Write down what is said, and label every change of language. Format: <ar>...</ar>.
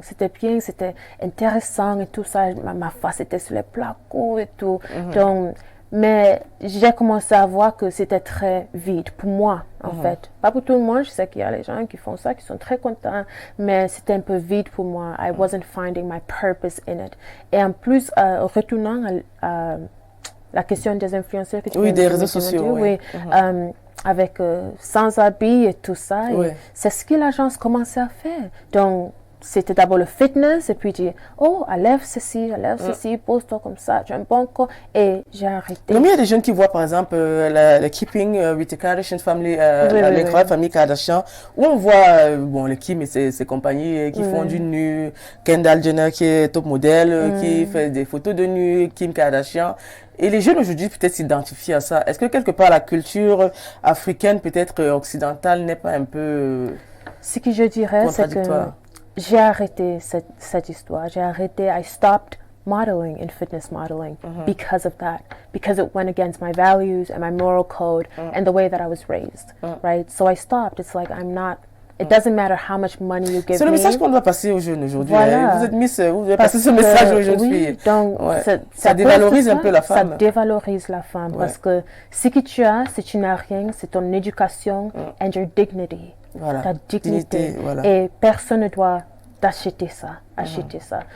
<fr>C'était bien, c'était intéressant et tout ça. Ma face était sur les placos et tout. Donc, mais j'ai commencé à voir que c'était très vide pour moi, en fait. Pas pour tout le monde, je sais qu'il y a les gens qui font ça, qui sont très contents, mais c'était un peu vide pour moi.</fr> <en>I wasn't finding my purpose in it.</en> <fr>Et en plus, retournant à la question des influenceurs que tu des réseaux sociaux, avec sans habits et tout ça, c'est ce que l'agence commençait à faire. Donc, c'était d'abord le fitness et puis dire oh enlève ceci, pose-toi comme ça, tu as un bon corps et j'ai arrêté. Mais il y a des jeunes qui voient par exemple le Keeping with the Kardashian Family, les grandes familles Kardashian, où on voit le Kim et ses compagnies qui font du nu, Kendall Jenner qui est top modèle, qui fait des photos de nu, Kim Kardashian. Et les jeunes aujourd'hui peut-être s'identifient à ça. Est-ce que quelque part la culture africaine, peut-être occidentale, n'est pas un peu ce que je dirais, c'est que j'ai arrêté cette histoire. J'ai arrêté.</fr> <en>I stopped modeling and fitness modeling because of that. Because it went against my values and my moral code and the way that I was raised. Right? So I stopped. It's like I'm not. It doesn't matter how much money you give me.</en> <fr>C'est le message qu'on doit passer aux jeunes aujourd'hui. Voilà. Vous êtes Miss, vous devez passer ce message aux jeunes filles. Oui, donc ça dévalorise un peu la femme. Ça dévalorise la femme parce que ce que tu as, si tu n'as rien, c'est ton éducation</fr> <en>and your dignity.</en> <fr>Voilà. Ta dignité. Voilà. Et personne ne doit d'acheter ça, acheter ça.</fr>